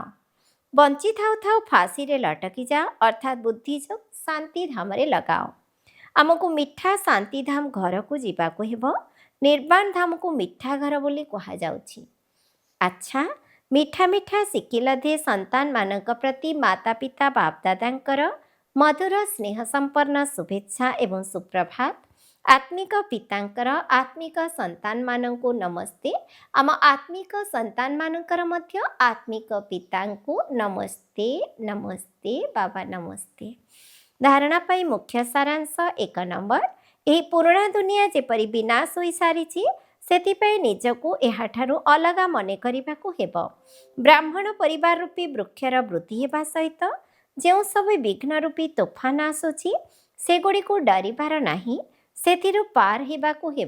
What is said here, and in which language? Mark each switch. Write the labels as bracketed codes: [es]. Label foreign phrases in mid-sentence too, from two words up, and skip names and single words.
[or] ବଞ୍ଚିଥାଉ ଥାଉ ଫାଶୀରେ ଲଟକି ଯାଅ ଅର୍ଥାତ୍ ବୁଦ୍ଧି ଯୋଗ ଶାନ୍ତି ଧାମରେ ଲଗାଅ। ଆମକୁ ମିଠା ଶାନ୍ତିଧାମ ଘରକୁ ଯିବାକୁ ହେବ। ନିର୍ବାଣ ଧାମକୁ ମିଠା ଘର ବୋଲି କୁହାଯାଉଛି। ଆଚ୍ଛା, ମିଠା ମିଠା ଶିଖିଲ ଦେ ସନ୍ତାନମାନଙ୍କ ପ୍ରତି ମାତା ପିତା ବାପଦାଦାଙ୍କର ମଧୁର ସ୍ନେହ ସମ୍ପନ୍ନ ଶୁଭେଚ୍ଛା ଏବଂ ସୁପ୍ରଭାତ। ଆତ୍ମିକ ପିତାଙ୍କର ଆତ୍ମିକ ସନ୍ତାନ ମାନଙ୍କୁ ନମସ୍ତେ। ଆମ ଆତ୍ମିକ ସନ୍ତାନ ମାନଙ୍କର ମଧ୍ୟ ଆତ୍ମିକ ପିତାଙ୍କୁ ନମସ୍ତେ ନମସ୍ତେ ବାବା ନମସ୍ତେ। ଧାରଣା ପାଇଁ ମୁଖ୍ୟ ସାରାଂଶ 1 ନମ୍ବର, ଏହି ପୁରୁଣା ଦୁନିଆ ଯେପରି ବିନାଶ ହୋଇସାରିଛି ସେଥିପାଇଁ ନିଜକୁ ଏହାଠାରୁ ଅଲଗା ମନେ କରିବାକୁ ହେବ। ବ୍ରାହ୍ମଣ ପରିବାର ରୂପୀ ବୃକ୍ଷର ବୃଦ୍ଧି ହେବା ସହିତ ଯେଉଁ ସବୁ ବିଘ୍ନ ରୂପୀ ତୋଫାନ ଆସୁଛି ସେଗୁଡ଼ିକୁ ଡରିବାର ନାହିଁ, ସେଥିରୁ ପାର ହେବାକୁ ହେବ।